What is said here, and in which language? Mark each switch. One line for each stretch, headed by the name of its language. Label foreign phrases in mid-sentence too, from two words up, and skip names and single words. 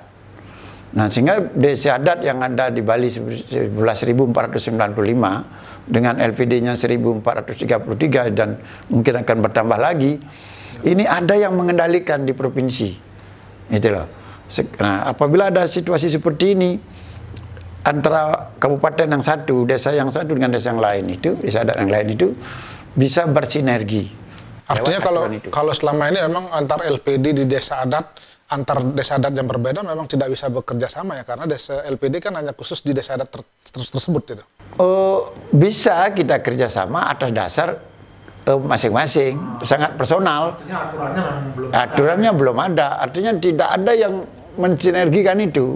Indonesian: Nah, sehingga desa adat yang ada di Bali 11.495 dengan LPD-nya 1.433 dan mungkin akan bertambah lagi, ini ada yang mengendalikan di provinsi. Itu loh. Nah, apabila ada situasi seperti ini, antara kabupaten yang satu, desa yang satu dengan desa yang lain itu, desa adat yang lain itu bisa bersinergi. Artinya kalau selama ini memang antar LPD di desa adat, antar desa adat yang berbeda memang tidak bisa bekerja sama ya, karena desa LPD kan hanya khusus di desa adat tersebut gitu. Bisa kita kerjasama atas dasar masing-masing, sangat personal. Aturannya belum ada, artinya tidak ada yang mensinergikan itu.